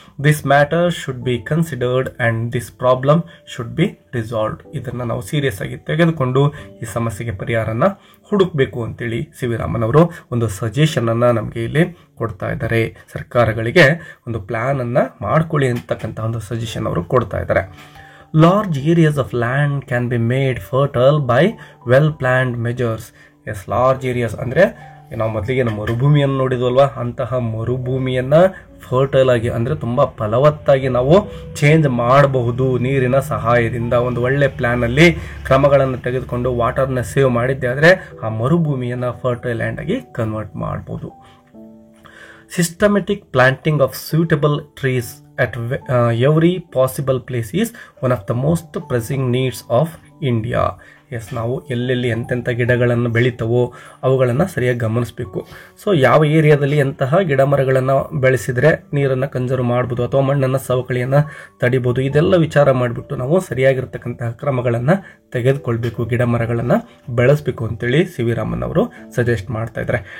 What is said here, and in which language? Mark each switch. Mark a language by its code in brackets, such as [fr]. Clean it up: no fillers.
[en] This matter should be considered and this problem should be resolved. [kn] ಇದನ್ನು ನಾವು serious ಆಗಿ ತೆಗೆದುಕೊಂಡು ಈ ಸಮಸ್ಯೆಗೆ ಪರಿಹಾರನ ಹುಡುಕಬೇಕು ಅಂತೇಳಿ ಸಿ ವಿ ರಾಮನ್ ಅವರು ಒಂದು ಸಜೆಷನನ್ನು ನಮಗೆ ಇಲ್ಲಿ ಕೊಡ್ತಾ ಇದ್ದಾರೆ. ಸರ್ಕಾರಗಳಿಗೆ ಒಂದು ಪ್ಲ್ಯಾನನ್ನು ಮಾಡ್ಕೊಳ್ಳಿ ಅಂತಕ್ಕಂಥ ಒಂದು ಸಜೆಷನ್ ಅವರು ಕೊಡ್ತಾ ಇದ್ದಾರೆ. [en] Large areas of land can be made fertile by well-planned measures. [kn] S, large areas ಅಂದರೆ ನಾವು ಮೊದಲಿಗೆ ನಮ್ಮ ಮರುಭೂಮಿಯನ್ನು ನೋಡಿದ್ವಲ್ವ, ಅಂತಹ ಮರುಭೂಮಿಯನ್ನು ಫರ್ಟೈಲ್ ಆಗಿ ಅಂದರೆ ತುಂಬ ಫಲವತ್ತಾಗಿ ನಾವು ಚೇಂಜ್ ಮಾಡಬಹುದು ನೀರಿನ ಸಹಾಯದಿಂದ. ಒಂದು ಒಳ್ಳೆ ಪ್ಲ್ಯಾನಲ್ಲಿ ಕ್ರಮಗಳನ್ನು ತೆಗೆದುಕೊಂಡು ವಾಟರ್ನ ಸೇವ್ ಮಾಡಿದ್ದೆ ಆದರೆ ಆ ಮರುಭೂಮಿಯನ್ನು ಫರ್ಟೈಲ್ ಲ್ಯಾಂಡ್ ಆಗಿ ಕನ್ವರ್ಟ್ ಮಾಡ್ಬೋದು. [en] Systematic planting of suitable trees at every possible place is one of the most pressing needs of India. [kn] S, ನಾವು ಎಲ್ಲೆಲ್ಲಿ ಎಂತೆಂಥ ಗಿಡಗಳನ್ನು ಬೆಳೀತವೋ ಅವುಗಳನ್ನು ಸರಿಯಾಗಿ ಗಮನಿಸಬೇಕು. ಸೊ ಯಾವ ಏರಿಯಾದಲ್ಲಿ ಎಂತಹ ಗಿಡ ಮರಗಳನ್ನು ಬೆಳೆಸಿದರೆ ನೀರನ್ನು ಕನ್ಸರ್ವ್ ಮಾಡ್ಬೋದು ಅಥವಾ ಮಣ್ಣನ್ನು ಸವಕಳಿಯನ್ನು ತಡಿಬೋದು, ಇದೆಲ್ಲ ವಿಚಾರ ಮಾಡಿಬಿಟ್ಟು ನಾವು ಸರಿಯಾಗಿರ್ತಕ್ಕಂತಹ ಕ್ರಮಗಳನ್ನು ತೆಗೆದುಕೊಳ್ಬೇಕು, ಗಿಡ ಮರಗಳನ್ನು ಬೆಳೆಸಬೇಕು ಅಂತೇಳಿ ಸಿ ವಿ ರಾಮನ್ ಅವರು ಸಜೆಸ್ಟ್ ಮಾಡ್ತಾ ಇದ್ದಾರೆ.